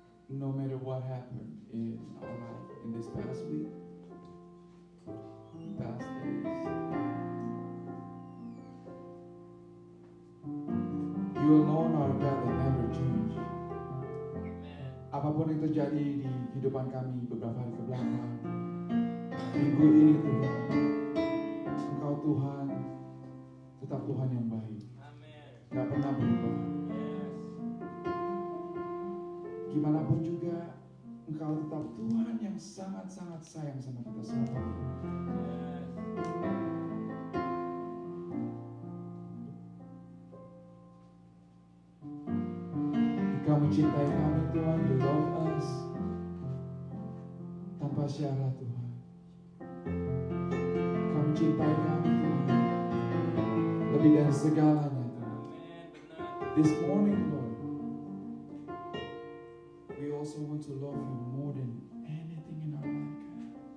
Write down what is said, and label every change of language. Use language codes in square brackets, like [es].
[en] No matter what happened in our life in this past week, past days, you alone are God that never change. [id] Apapun yang terjadi di kehidupan kami beberapa hari kebelakang, minggu ini Tuhan, Engkau Tuhan, tetap Tuhan yang baik. Gak pernah berubah. Gimana pun juga, Engkau tetap Tuhan yang sangat-sangat sayang sama kita semua. Engkau mencintai kami Tuhan, [en] you love us [id] tanpa syarat Tuhan. Engkau mencintai kami Tuhan, lebih dari segalanya Tuhan. [en] This morning Lord, we also want to love you more than anything in our life, God.